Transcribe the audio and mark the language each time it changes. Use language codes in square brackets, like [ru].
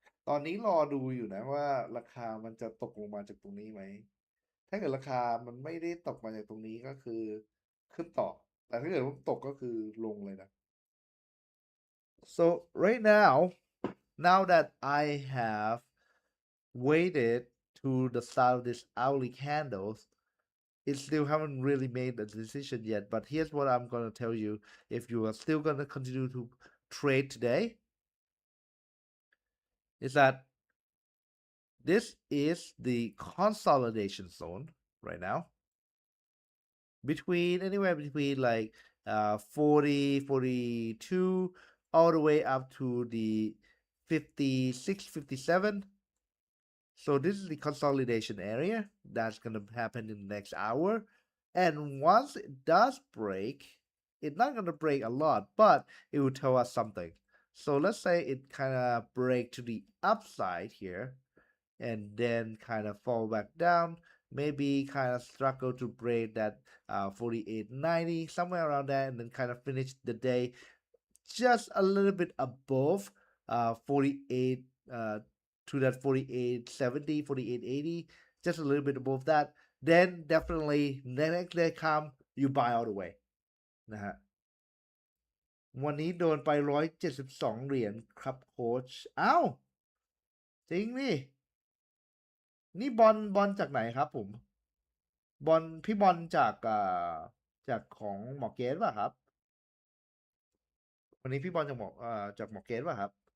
[th] ตอนนี้รอดูอยู่นะว่าราคามันจะตกลงมาจากตรงนี้ไหมถ้าเกิดราคามันไม่ได้ตกมาจากตรงนี้ก็คือขึ้นต่อแต่ถ้าเกิดว่าตกก็คือลงเลยนะ [en] So right now that I have waited to the start of this hourly candles, it still haven't really made a decision yet. But here's what I'm gonna tell you: if you are still gonna continue to trade today, is that this is the consolidation zone right now, between anywhere between like 40, 42, all the way up to the 56, 57. So this is the consolidation area that's going to happen in the next hour. And once it does break, it's not going to break a lot, but it will tell us something. So let's say it kind of break to the upside here and then kind of fall back down, maybe kind of struggle to break that 48.90, somewhere around there, and then kind of finish the day just a little bit above 48 to that 48.70, 48.80, just a little bit above that. Then definitely next day come, you buy all the way [th] นะฮะวันนี้โดนไป172 เหรียญครับโค้ชอ้าวจริงนี่นี่บอลจากไหนครับผมพี่บอลจากของหมอเกตป่ะครับวันนี้พี่บอลจากหมอเกตป่ะครับ